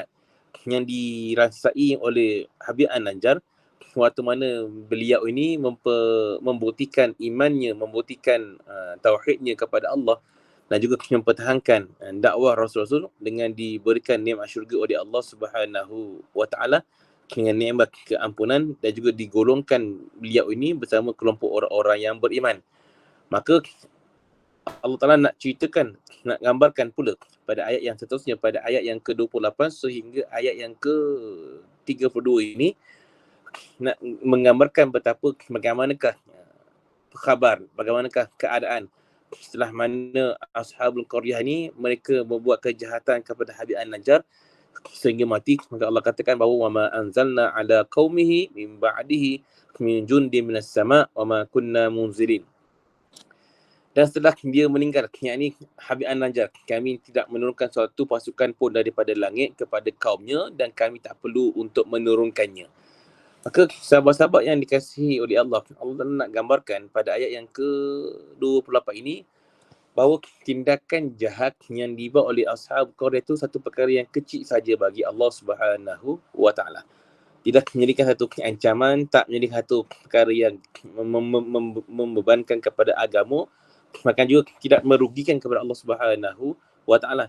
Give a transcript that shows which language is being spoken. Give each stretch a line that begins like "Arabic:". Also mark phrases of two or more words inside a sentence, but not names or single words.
Malay: yang dirasai oleh Habib An-Najjar waktu mana beliau ini membuktikan imannya, membuktikan tauhidnya kepada Allah dan juga mempertahankan dakwah Rasul-Rasul dengan diberikan nikmat syurga oleh Allah
Arabic: سبحانه وتعالى
Malay: dengan nikmat keampunan, dan juga digolongkan beliau ini bersama kelompok orang-orang yang beriman. Maka
Arabic: الله تعالى
Malay: nak ceritakan, nak gambarkan pula pada ayat yang seterusnya, pada ayat yang ke-28 sehingga ayat yang ke-32 ini, nak menggambarkan bagaimanakah khabar, bagaimanakah keadaan setelah mana Ashabul Qaryah ni mereka membuat kejahatan kepada Habib An-Najjar sehingga mati. Maka Allah katakan bahawa
Arabic: وما أنزلنا على قومه من بعده من جند من السماء وما كنا منزلين.
Malay: Dan setelah dia meninggal, yakni Habib An-Najjar, kami tidak menurunkan suatu pasukan pun daripada langit kepada kaumnya dan kami tak perlu untuk menurunkannya. Maka sahabat-sahabat yang dikasihi oleh Allah, Allah nak gambarkan pada ayat yang ke-28 ini bahawa tindakan jahat yang dibuat oleh Ashab Qaryah itu satu perkara yang kecil saja bagi Allah
Arabic: سبحانه وتعالى.
Malay: tidak menjadikan satu ancaman, tak menjadi satu perkara yang membebankan kepada agama, bahkan juga tidak merugikan kepada Allah
Arabic: سبحانه وتعالى.